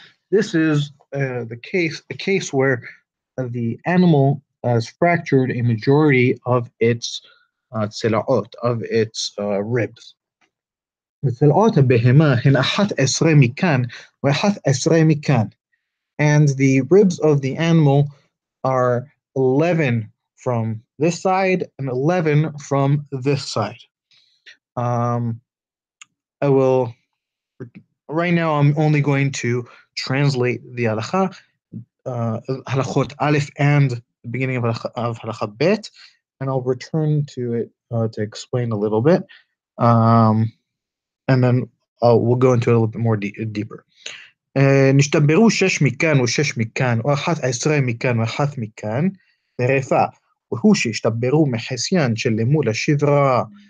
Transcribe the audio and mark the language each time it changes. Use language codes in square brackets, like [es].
[en] This is a case where the animal has fractured a majority of its of its ribs. [he] צלעות הבהמה הן 11 מכאן ו11 מכאן. [en] And the ribs of the animal are 11 from this side and 11 from this side. I will, right now, I'm only going to translate the halakha, halachot aleph and the beginning of halakha bet, and I'll return to it to explain a little bit. And then we'll go into it a little bit more deeper. [he] נשתברו 6 מכאן ו6 מכאן, או 11 מכאן ו1 מכאן, תרפה, והוא שהשתברו מחסיין של לימוד השדרה.